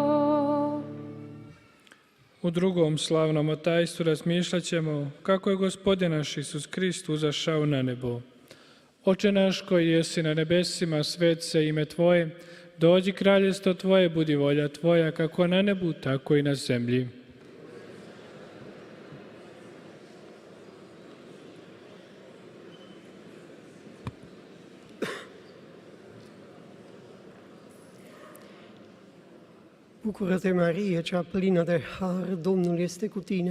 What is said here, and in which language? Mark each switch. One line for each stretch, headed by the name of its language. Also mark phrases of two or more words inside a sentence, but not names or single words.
Croatian: U drugom slavnom tajstvu razmišljat ćemo kako je Gospodin naš Isus Krist uzašao na nebo. Oče naš koji jesi na nebesima, svet se ime Tvoje, dođi kraljestvo Tvoje, budi volja Tvoja, kako na nebu, tako i na zemlji.
Romanian: Bucură-te, Marie, cea plină de har, Domnul este cu tine.